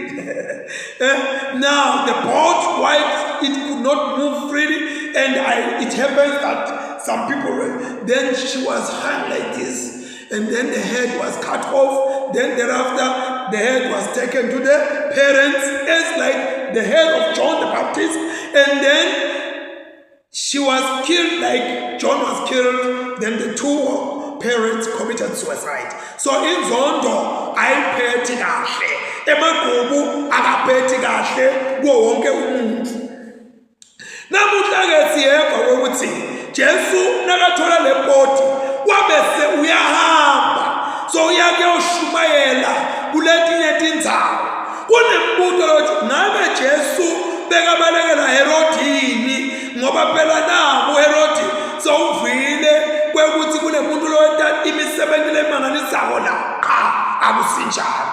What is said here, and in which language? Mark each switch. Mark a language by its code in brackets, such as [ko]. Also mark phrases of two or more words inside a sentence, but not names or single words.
[en] Now the boat, while it could not move freely, and it happens that some people, then she was hung like this, and then the head was cut off, then thereafter the head was taken to the parents as like the head of John the Baptist, and then she was killed like John was killed, then the two parents committed suicide. [ss] So inzondo ayiphethi kahle, emagubu akaphethi kahle kuwo wonke umuntu. Namuhla ke siyeva ukuthi Jesu nakathola le body wabese uyahamba, so uyake ushumayela kuletinye tindzawo. Kunembuto yokuthi ngabe Jesu bekabalekela Herodini ngoba phela nabo Herodi sowuvile kwekuthi kunemuntu lowenza imisebenzi lemanganisako la akusinjalo.